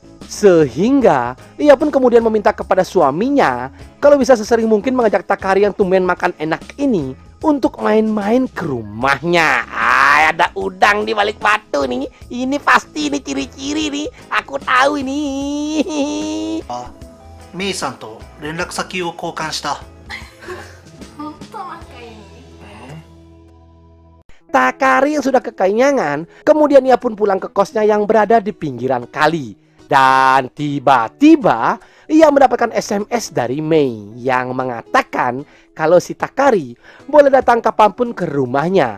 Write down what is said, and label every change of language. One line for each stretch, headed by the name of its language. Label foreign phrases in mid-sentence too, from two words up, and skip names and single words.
Indonesian: Sehingga ia pun kemudian meminta kepada suaminya kalau bisa sesering mungkin mengajak Takari yang tumben makan enak ini untuk main-main ke rumahnya. Ada udang di balik batu nih. Ini pasti ini ciri-ciri nih. Aku tahu ini.
Japanese: メイさんと連絡先を交換した。本当仲いい。
Indonesian: Takari yang sudah kekenyangan, kemudian ia pun pulang ke kosnya yang berada di pinggiran kali. Dan tiba-tiba ia mendapatkan SMS dari Mei yang mengatakan kalau si Takari boleh datang kapanpun ke rumahnya.